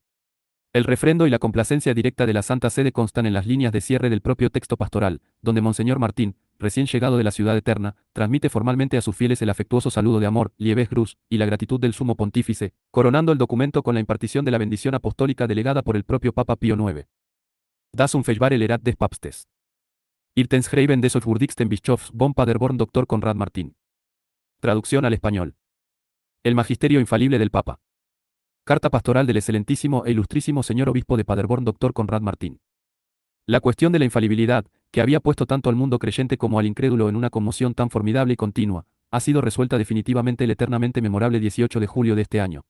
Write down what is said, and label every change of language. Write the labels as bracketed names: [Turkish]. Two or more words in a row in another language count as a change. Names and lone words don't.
[Spanish] El refrendo y la complacencia directa de la Santa Sede constan en las líneas de cierre del propio texto pastoral, donde Monseñor Martín, recién llegado de la ciudad eterna, transmite formalmente a sus fieles el afectuoso saludo de amor, [German] Liebes Grüß, [Spanish] y la gratitud del Sumo Pontífice, coronando el documento con la impartición de la bendición apostólica delegada por el propio Papa Pío IX. [German] Das unfehlbare Lehrat des Papstes. Irtenschreiben des würdigsten Bischofs von Paderborn Dr. [Spanish] Conrad Martín. Traducción al español. El magisterio infalible del Papa. Carta pastoral del excelentísimo e ilustrísimo señor obispo de Paderborn Dr. Conrad Martín. La cuestión de la infalibilidad, que había puesto tanto al mundo creyente como al incrédulo en una conmoción tan formidable y continua, ha sido resuelta definitivamente el eternamente memorable 18 de julio de este año.